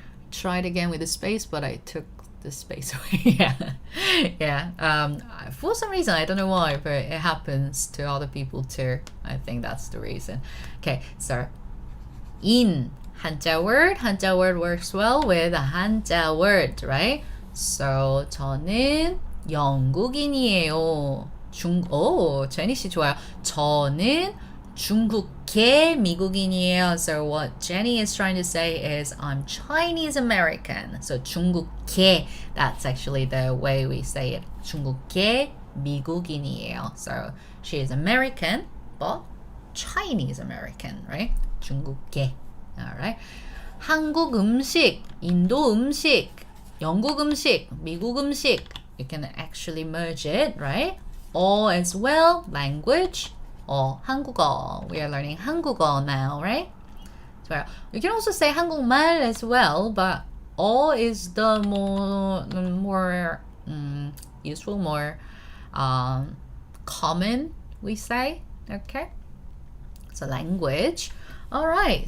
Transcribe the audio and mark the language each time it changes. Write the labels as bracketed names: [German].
[English] Tried again with the space, but I took the space away. yeah. For some reason, I don't know why, but it happens to other people too. I think that's the reason. Okay, so in 한자 word works well with a 한자 word, right? [Korean] So 저는 영국인이에요. 제니 씨 좋아요. 저는 중국계 미국인이에요. [English] So what Jenny is trying to say is I'm Chinese American. So 중국계, that's actually the way we say it. [Korean] 중국계 미국인이에요. [English] So she is American, but Chinese American, right? [Korean] 중국계. Alright. 한국 음식, 인도 음식, 영국 음식, 미국 음식. [English] You can actually merge it, right? Or as well, language. or 한국어. We are learning 한국어 now, right? So you can also say 한국말 as well, but is the more useful, more common, we say. Okay? So language. All right.